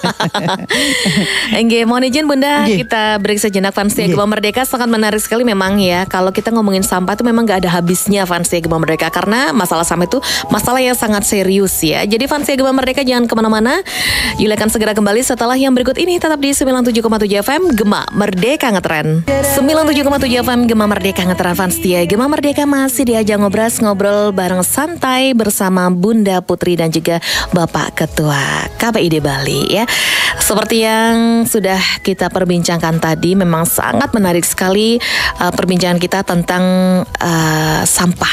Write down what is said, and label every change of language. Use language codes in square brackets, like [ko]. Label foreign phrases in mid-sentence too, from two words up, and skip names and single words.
[id] Nggih, mohon izin Bunda, kita break sejenak. Fansia Gema Merdeka sangat menarik sekali memang ya. Kalau kita ngomongin sampah itu memang gak ada habisnya Fansia Gema Merdeka, karena masalah sampah itu masalah yang sangat serius ya. Jadi Fansia Gema Merdeka jangan kemana-mana. Yuli akan segera kembali setelah yang berikut ini. Tetap di 97,7 FM Gema Merdeka Ngetren. 97,7 FM Gema Merdeka Ngetren. Fansia Gema Merdeka masih diajak ngobrol bareng santai bersama Bunda Putri dan juga Bapak Ketua KPID Bali ya. Seperti yang sudah kita perbincangkan tadi, memang sangat menarik sekali perbincangan kita tentang sampah.